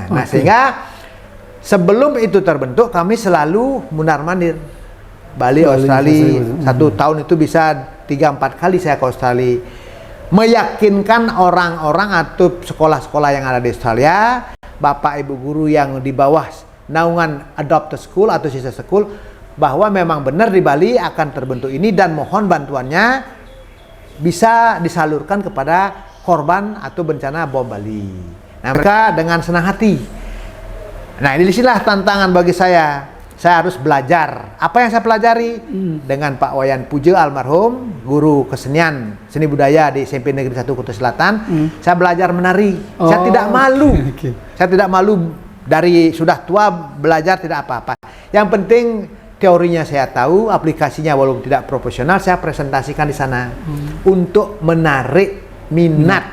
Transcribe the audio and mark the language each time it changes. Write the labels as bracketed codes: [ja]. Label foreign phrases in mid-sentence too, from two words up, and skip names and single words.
[id] Nah, sehingga sebelum itu terbentuk kami selalu mundar-mandir Bali, Australia. 1 tahun itu bisa 3-4 kali saya ke Australia, meyakinkan orang-orang atau sekolah-sekolah yang ada di Australia, bapak ibu guru yang di bawah naungan [en] adopted school [id] atau [en] sister school, [id] bahwa memang benar di Bali akan terbentuk ini dan mohon bantuannya bisa disalurkan kepada korban atau bencana bom Bali. Nah, mereka dengan senang hati. Nah, ini disinilah tantangan bagi saya. Saya harus belajar. Apa yang saya pelajari? Dengan Pak Wayan Puja almarhum, guru kesenian, seni budaya di SMP Negeri 1 Kuta Selatan, saya belajar menari. Saya tidak malu. Saya tidak malu dari sudah tua belajar tidak apa-apa. Yang penting teorinya saya tahu, aplikasinya walaupun tidak profesional, saya presentasikan di sana untuk menarik minat